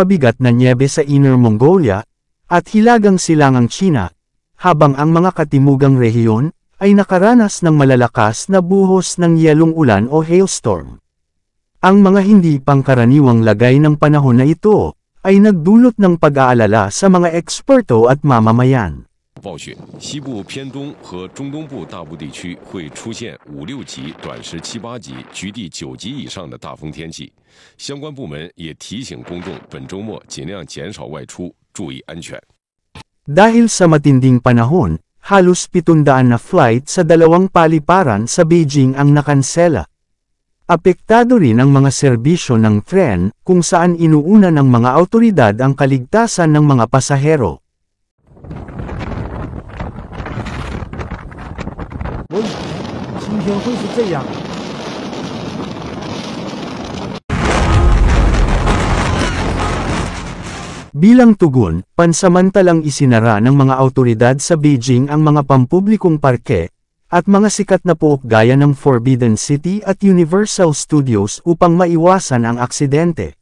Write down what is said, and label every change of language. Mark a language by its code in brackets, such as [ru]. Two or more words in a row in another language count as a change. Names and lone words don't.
[tl] mabigat na nyebe sa Inner Mongolia at hilagang silangang China, habang ang mga katimugang rehiyon ay nakaranas ng malalakas na buhos ng yelong ulan o hailstorm. Ang mga hindi pangkaraniwang lagay ng panahon na ito ay nagdulot ng pag-aalala sa mga eksperto at mamamayan. [zh] 暴雪，西部偏东和中东部大部地区会出现5、6级、短时7、8级、局地9级以上的大风天气。相关部门也提醒公众本周末尽量减少外出，注意安全。 [tl] Dahil sa matinding panahon, halos 700 na flight sa dalawang paliparan sa Beijing ang nakansela. Apektado rin ang mga serbisyo ng tren kung saan inuuna ng mga awtoridad ang kaligtasan ng mga pasahero. [zh] 我以为今天会是这样。 [tl] Bilang tugon, pansamantalang isinara ng mga awtoridad sa Beijing ang mga pampublikong parke, at mga sikat na pook gaya ng Forbidden City at Universal Studios upang maiwasan ang aksidente.